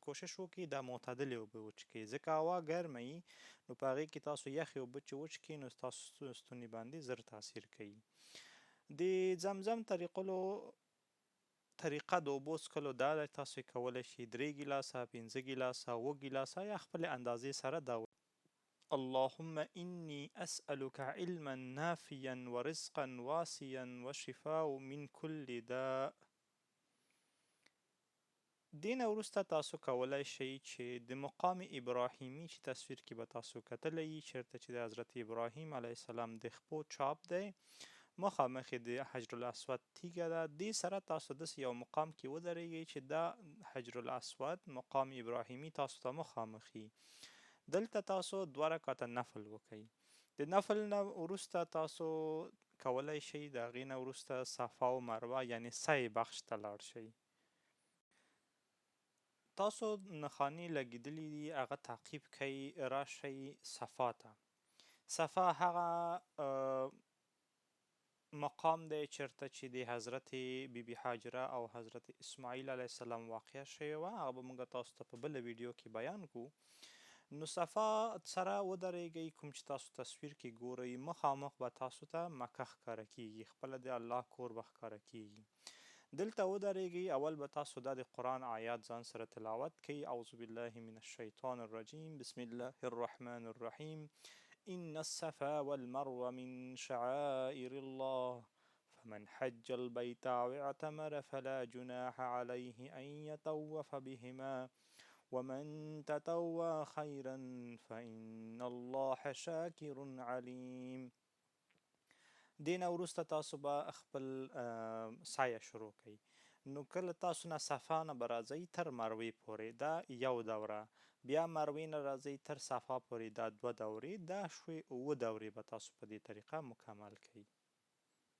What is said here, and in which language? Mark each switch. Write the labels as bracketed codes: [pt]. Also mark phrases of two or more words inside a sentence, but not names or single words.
[ps] کوشش وکړئ دا معتدلې اوبه وڅښئ ځکه هوا ګرمه وي نو په هغې کې تاسو یخې اوبه چې وڅښئ نو ستاسو ستوني باندې زر تاثیر کوي. د زمزم طریقه د اوبو څښلو دا ده، تاسو کولی شئ 3 ګیلاسه، 5 ګیلاسه، 7 ګیلاسه یا خپلې اندازې سره دا [ar] اللهم إني أسألك علما نافعا ورزقا واسعا وشفاء من كل داء. [ps] دین وروسته تاسو کولی شئ چې د مقام ابراهیمي چې تصویر کې به تاسو کتلی چیرته چې د حضرت ابراهیم [ar] علیه السلام [ps] د خپو چاپ دی، مخامخ د حجر الاسود تیږه ده، دې سره تاسو داسې یو مقام کې ودرېږئ چې دا حجر الاسود مقام ابراهیمي تاسو ته مخامخ وي. دلته تاسو 2 رکعته نفل وکئ. د نفل نه وروسته تاسو کولی شئ د هغې نه وروسته صفا او مروه یعنی سعی بخش ته لاړ شئ. تاسو نښانې لګېدلي دي هغه تعقیب کئ، راشئ صفا ته. صفا هغه مقام دی چیرته چې د حضرت بیبي هاجره او حضرت اسماعیل [ar] علیه السلام [ps] واقعه شوې وه، هغه به موږ تاسو ته په بله ویډیو کې بیان کړو. نو صفا سره ودرېږئ، کوم چې تاسو تصویر کې ګورئ مخامخ به تاسو ته مکه ښکاره کیږي، خپله د الله کور به ښکاره کیږي. دلته ودرېږئ، اول به تاسو دا د قرآن آیات ځان سره تلاوت کړئ. [ar] اعوذ بالله من الشیطان الرجیم، بسم الله الرحمن الرحیم، إن الصفا والمروة من شعائر الله فمن حج البيت أو اعتمر فلا جناح عليه أن يطوف بهما ومن تطوع خيرا فإن الله شاكر عليم. [ps] دین وروسته تاسو به خپل سعی شروع کړئ. نو کله تاسو نه صفا نه به راځئ تر مروې پورې، دا یو دوره، بیا مروې نه راځئ تر صفا پورې، دا 2 دورې، دا شوې 7 دورې به تاسو په دې طریقه مکمل کړئ.